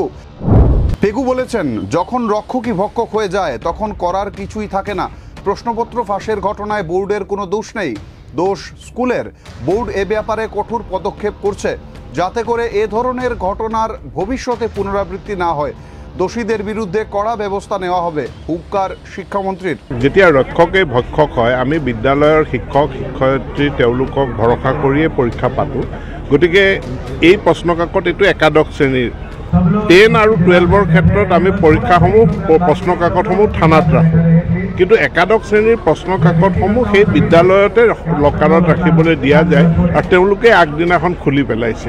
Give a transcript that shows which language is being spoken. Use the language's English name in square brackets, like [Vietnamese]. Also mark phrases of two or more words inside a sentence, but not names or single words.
[Bangla] পেগু বলেছেন, যখন রক্ষকই ভক্ষক হয়ে যায় তখন করার কিছুই থাকে না। প্রশ্নপত্র ফাঁসের ঘটনায় বোর্ডের কোনো দোষ নেই, দোষ স্কুলের। বোর্ড এ ব্যাপারে কঠোর পদক্ষেপ করছে যাতে করে এ ধরনের ঘটনার ভবিষ্যতে পুনরাবৃত্তি না হয়। দোষীদের বিরুদ্ধে কড়া ব্যবস্থা নেওয়া হবে, হুঙ্কার শিক্ষামন্ত্রীর। [Assamese] যেতিয়া ৰক্ষকে ভক্ষক হয় আমি বিদ্যালয়ৰ শিক্ষক শিক্ষয়িত্ৰী তেওঁলোকক ভৰসা কৰিয়ে পৰীক্ষা পাতোঁ। গতিকে এই প্ৰশ্নকাকত এইটো একাদশ শ্ৰেণীৰ 10 আৰু 12ৰ ক্ষেত্ৰত আমি পৰীক্ষাসমূহ প্ৰশ্নকাকতসমূহ থানাত ৰাখোঁ, কিন্তু একাদশ শ্ৰেণীৰ প্ৰশ্নকাকতসমূহ সেই বিদ্যালয়তে লকাৰত ৰাখিবলৈ দিয়া যায় আৰু তেওঁলোকে আগদিনাখন খুলি পেলাইছে।